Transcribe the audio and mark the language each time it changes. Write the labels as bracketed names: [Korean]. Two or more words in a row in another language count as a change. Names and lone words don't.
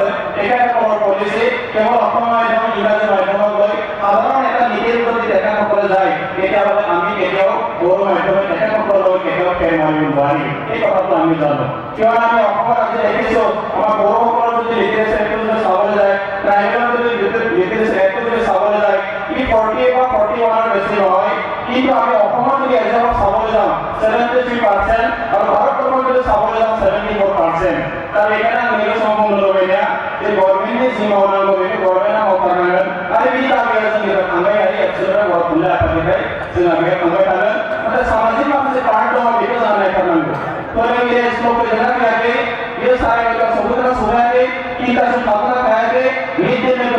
[Assamese] তেখেতসকলৰ পলিচি কেৱল অসমীয়া মাধ্যম ইংৰাজী মাধ্যমক লৈ সাধাৰণ এটা নীতিৰ প্ৰতি তেখেতসকলে যায় তেতিয়াহ'লে আমি কেতিয়াও বড়ো মাধ্যমে তেখেতসকলক কেতিয়াও ফেৰ মাৰিব নোৱাৰিম এই কথাটো আমি জানো কিয়নো আমি অসমত আজি দেখিছোঁ আমাৰ বড়োসকলৰ যদি লিটাৰেচাৰটো যদি চাবলৈ যায় ট্ৰাইবেলৰ যদি লিটাৰেচাৰটো যদি চাবলৈ যায় ই 40 বা 41 বেছি নহয় কিন্তু আমি অসমত যদি এক্সামত চাবলৈ যাওঁ 73% আৰু ভাৰতবৰ্ষত যদি চাবলৈ যাওঁ 74% তাৰ এইকাৰণে আমি সম্পূৰ্ণ [Bodo] লবैया যে गभर्नमेन्टनि जि मावनांगौ बेखौ गभर्नमेन्टआ मावथारनांगोन आरो बिनि दाबिया जोंनिफ्राय थांबाय थायो एक्सुवेलि बर' थुनलाइ आफादनिफ्राय जोंहा बे थांबाय थागोन नाथाय सामाजिक माखासे पार्ट दङ बेखौ जों नायथारनांगौ फोरोंगिरि स्कुल फैदोंना फैयाखै बियो साराय नयथा सफैदोंना सफैयाखै तिनथासिम थाबोना थायाखै मिड डे मिलखौ